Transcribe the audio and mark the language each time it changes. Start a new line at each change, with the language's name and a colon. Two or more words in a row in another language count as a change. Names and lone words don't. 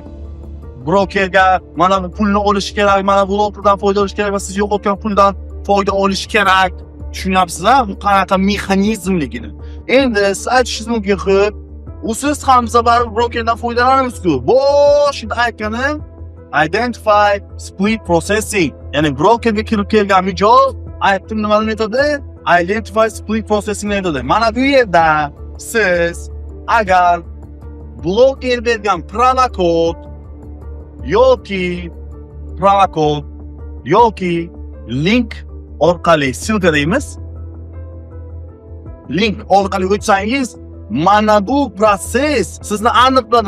Uzbek: Brokerga mana bu pulni olish kerak, mana bu lotdan foyda olish kerak va siz yo'qotgan puldan foyda olish kerak. Tushunyapsizmi? Bu qanaqa mexanizmligini. Endi siz aytishingiz mumkin-ku, siz ham sabar brokerdan foydalanamiz-ku. Boshida aytganim
English: identify split processing.
Uzbek: Ya'ni brokerga kirib kelgan mijoz, aytdim nima metodi?
English: Identify split processing metodi.
Uzbek: Mana bu yerda siz agar bloger bergan provokod yoki link orqali silka deymiz. Link orqali o'tsangiz, mana bu proses sizni aniqladi.